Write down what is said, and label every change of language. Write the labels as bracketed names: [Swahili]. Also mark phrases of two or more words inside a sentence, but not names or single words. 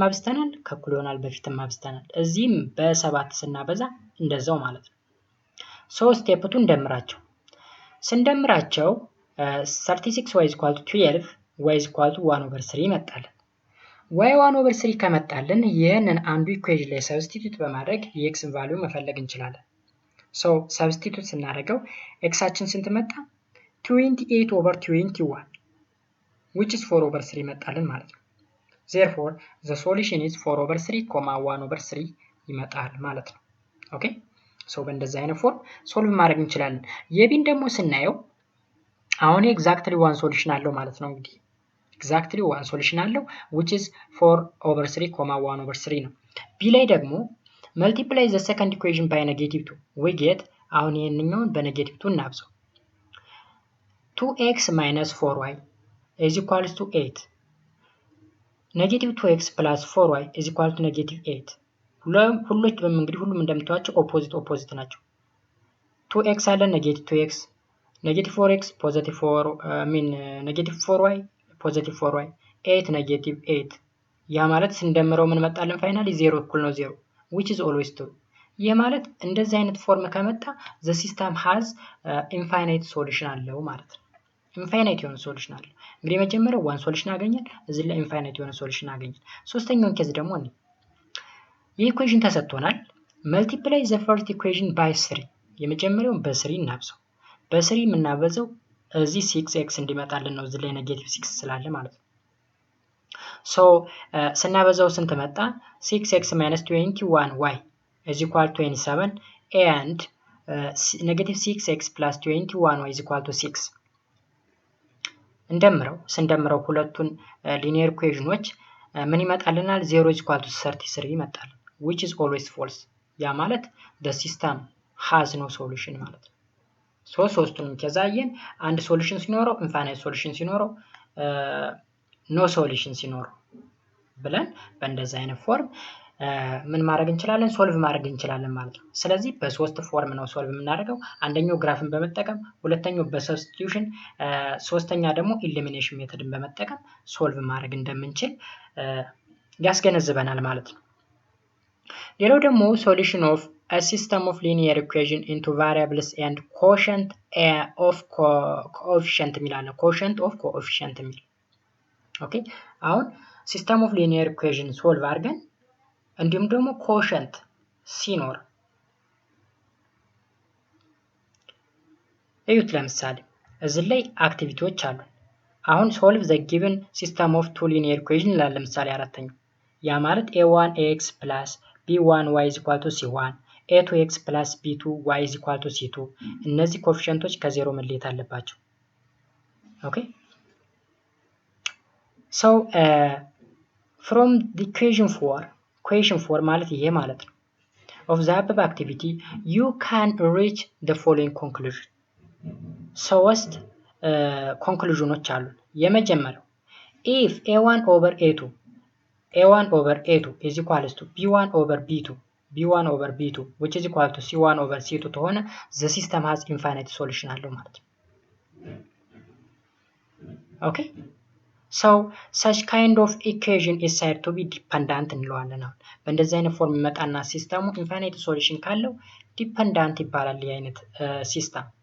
[Amharic] አብዝተናል፣ ከእኩል ይሆናል በፊትም አብዝተናል። እዚህም በ7 ስናበዛ እንደዛው ማለት ነው። [English] so step [Amharic] 2 እንደምራቸው። ስንደምራቸው 36 y = 12 y = 1/3 ይመጣልን። y 1/3 ከመጣልን ይህንን አንዱ ኢኩዌሽን ላይ ሰብስቲቱት በማድረግ የኤክስን ቫልዩ መፈለግ እንችላለን። [English] so substitute [Amharic] ስናደርገው ኤክሳችን ስንት መጣ? [English] 28/21 which is 4/3 [Amharic] ይመጣልን ማለት ነው። [English] therefore the solution is 4/3, 1/3 [Amharic] ይመጣል ማለት ነው። [English] okay so [Amharic] በእንደዚህ አይነት ፎርም ሶልቭ ማድረግ እንችላለን። የቢን ደግሞ ስናየው አሁን [English] exactly one solution [Amharic] አለው ማለት ነው። እንግዲህ [English] exactly one solution [Amharic] አለው [English] which is 4/3, 1/3 [Amharic] ነው። ቢ ላይ ደግሞ [English] multiply the second equation by -2 we get [Amharic] አሁን ይሄንኛውን በኔጌቲቭ 2 እናብዛው [English] 2x - 4y is equals to 8 negative 2x plus 4y is equal to negative 8 [Amharic] ሁሉም እንደምታዩቸው ኦፖዚት ናቸው። [English] 2x አለ negative 2x negative 4x positive 4 negative 4y positive 4y 8 negative 8 [Amharic] ያ ማለት ስንደምረው ምን መጣልን? ፋይናሊ 0 እኩል ነው [English] 0 which is always true። [Amharic] ይሄ ማለት እንደዚህ አይነት ፎርም ከመጣ [English] the system has infinite solution [Amharic] አለው ማለት ነው። ኢንፋይናይት የሆነ ሶሉሽን አለው። እንግዲህ መጀመሪያው [English] one solution [Amharic] አገኘን፣ እዚህ ላይ ኢንፋይናይት የሆነ ሶሉሽን አገኘን። ሶስተኛውን ኬዝ ደግሞ እኔ የኢኩዌሽን ተሰጥቶናል። [English] multiply the first equation by 3 [Amharic] የመጀመሪያውን በ3 እናብዛው። በ3 የምናበዛው እዚህ 6x እንዲመጣልን ነው፣ እዚህ ላይ ኔጌቲቭ 6 ስላለ ማለት ነው። ሶ ስናበዛው ስንት መጣ? [English] 6x - 21y is equal to 27 and negative 6x plus 21y is equal to 6 [Amharic] ስንደምረው ሁለቱን ሊኒየር ኢኩዌሽኖች ምን ይመጣልናል? [English] 0 is equal to 33 [Amharic] ይመጣል [English] which is always false። [Amharic] ያ ማለት [English] the system has no solution [Amharic] ማለት ነው። ሶስቱንም ከዛየን አንድ ሶሉሽን ሲኖረው [English] infinite solution [Amharic] ሲኖረው [English] no solution [Amharic] ሲኖረው ብለን በእንደዛ አይነት ፎርም ምን ማድረግ እንችላለን? ሶልቭ ማድረግ እንችላለን ማለት ነው። ስለዚህ በሶስት ፎርም ነው ሶልቭ የምናደርገው። አንደኛው ግራፍን በመጠቀም፣ ሁለተኛው በሰብስቲቱሽን፣ ሶስተኛ ደግሞ [English] elimination method [Amharic] በመጠቀም ሶልቭ ማድረግ እንደምንችል ያስገነዝበናል ማለት ነው። ሌላው ደግሞ [English] solution of a system of linear equation into variables and quotient of coefficient [Amharic] የሚላለ [English] quotient of coefficient [Amharic] የሚል ኦኬ። አሁን [English] system of linear equation solve [Amharic] አድርገን እንዲሁም ደግሞ ኮሸንት ሲኖር እዩት። ለምሳሌ እዚህ ላይ አክቲቪቲዎች አሉ። አሁን [English] solve the given system of two linear equation [Amharic] ይላል። ለምሳሌ አራተኛው ያ ማለት [English] a1x plus b1y is equal to c1 a2x plus b2y is equal to c2 [Amharic] እነዚህ ኮኤፊሺየንቶች ከዜሮ መለየት አለባቸው። ኦኬ [English] ሶ from the equation 4 [Amharic] ማለት ይሄ ማለት ነው [English] of the above activity you can reach the following conclusion። [Amharic] ሶስት ኮንክሉዥኖች አሉ። የመጀመሪያው [English] if a1 over a2 is equals to b1 over b2 which is equal to c1 over c2 ተሆነ the system has infinite solution [Amharic] አለው ማለት ነው። ኦኬ [English] so such kind of equation is said to be dependent እንለዋለን። [Amharic] አሁን በእንደዚህ አይነት ፎርም መጣና ሲስተሙ ኢንፋይናይት ሶሉሽን ካለው ዲፔንዳንት ይባላል ይህ አይነት ሲስተም።